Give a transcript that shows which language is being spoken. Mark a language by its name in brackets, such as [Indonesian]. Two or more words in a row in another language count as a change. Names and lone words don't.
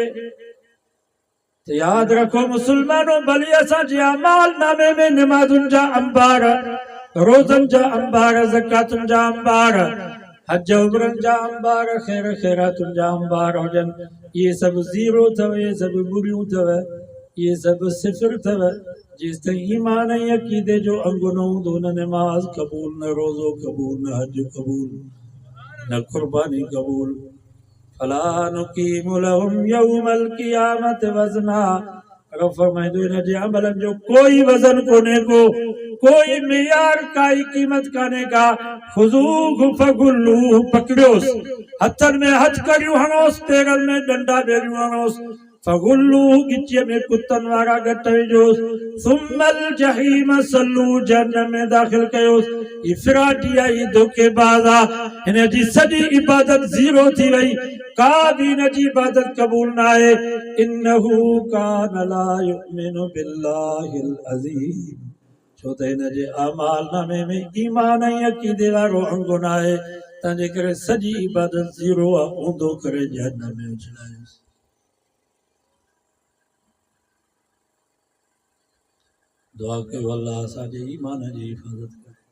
[Sindhi] तो याद रखो मुसलमानों, भली असांजे अमाल नामे में नमाज़ुनि जा अंबार, रोज़नि जा अंबार, ज़कातुनि जा अंबार, हज उमरनि जा अंबार, ख़ैर ख़ैरातुनि जा अंबार हुजनि, इहे सभु ज़ीरो अथव, इहे सभु ॿुड़ियूं अथव, इहे सभु सिफ़िर अथव। जेसि ताईं ईमान ऐं अक़ीदे जो अंगु न हूंदो, न नमाज़ क़बूल, न रोज़ो क़बूल, न हज क़बूल, न कुर्बानी क़बूल। [Arabic] فلا نقيم لهم يوم القيامة وزنا, [Sindhi] रब फरमाईंदो इन जे अमलनि जो कोई वज़न कोन्हे को, कोई मियार, काई क़ीमत कान्हे का। [Arabic] خذوه فغلوه, [Sindhi] पकड़ियोसि, हथनि में हथकड़ियूं हणोसि, पेरनि में डंडा बेड़ियूं हणोसि, फग़ुल्लूहु, गिचीअ में कुतनि वारा गट विझोसि, [Arabic] ثم الجحيم صلوه, [Sindhi] जहन्नम में दाख़िल कयोसि। ही फिराटी आहे, ही धोखेबाज़ आहे, हिन जी सॼी इबादत ज़ीरो थी वई, का भी हिन जी इबादत क़बूल न आहे। [Arabic] إنه كان لا يؤمن بالله العظيم, [Sindhi] छो त हिन जे अमाल नामे में ईमान ऐं अक़ीदे वारो अंगु न आहे, तंहिंजे करे सॼी इबादत ज़ीरो आहे, ऊंधो करे जहन्नम में विझायोसि। दुआ कयो अल्लाह असांजे ईमान जी हिफ़ाज़त करे।